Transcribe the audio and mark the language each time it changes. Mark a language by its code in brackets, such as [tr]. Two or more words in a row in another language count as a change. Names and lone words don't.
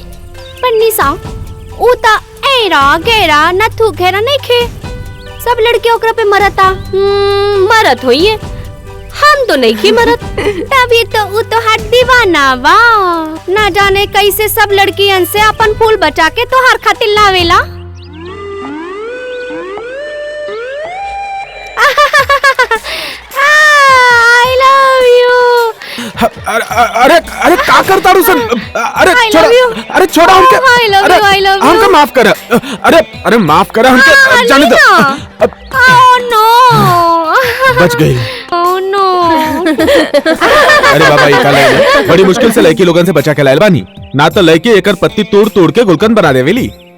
[bho] पर निशा ऊ ता ऐरा गैरा नत्थु खैरा नहीं खे, सब लड़के ओकरा पे मरता मरत होइए, हम तो नहीं की मरत। तभी तो ऊ तो हाथ दीवाना बा, ना जाने कैसे सब लड़कियन से अपन फूल बचा के तोहार खातिर लावेला। [en] I love you। [bho] अरे अरे का करता रू सन? अरे [en] I [bho] छोड़ा, [en] love you। [bho] अरे छोड़ा हमके। [en] I love you, I love you। [bho] हमके माफ कर। अरे अरे माफ कर हमके, जाने दो। [en] Oh no। [bho] बच गई। [en] Oh no। [bho] अरे बाबा ये का लाइन बड़ी मुश्किल से लड़की लोगन से बचा के लायल बानी, ना तो लड़की एकर पत्ती तोड़ तोड़ के गुलकंद बना देवेली।